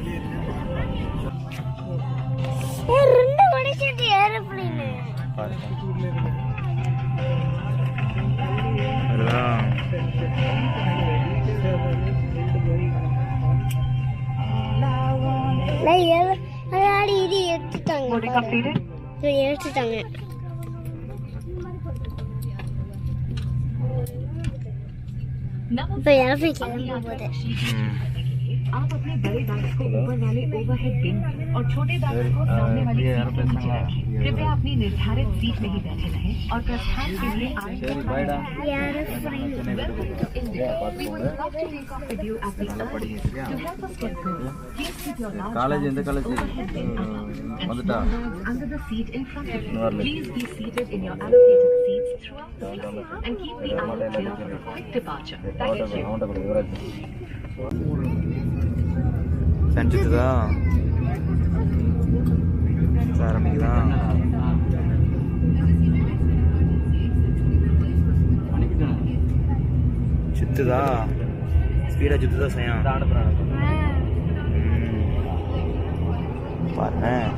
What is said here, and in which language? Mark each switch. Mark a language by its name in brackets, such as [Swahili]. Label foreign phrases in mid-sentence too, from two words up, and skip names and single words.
[Tamil] ஏரோப்ளேன் எடுத்துட்டாங்க. இப்போ ஏரோப்ளேன் கிளம்ப போகுது. [Hindi] आप अपने बड़े बैग्स को ऊपर वाले [English] overhead bin [Hindi] और छोटे बैग्स को सामने वाली सीट के नीचे रखें। कृपया अपनी निर्धारित सीट में ही बैठे रहें और प्रस्थान के लिए [Tamil] காலேஜ் எந்த காலேஜ் [English] under the seat in front of you. Please be seated in your allocated seats throughout the flight and keep the aisle clear for a quick departure. Thank you. [Tamil] செஞ்சுதா ஆரம்பிக்குதா? சுத்துதா? ஸ்பீடா சுத்துதா? சயம் பாரு.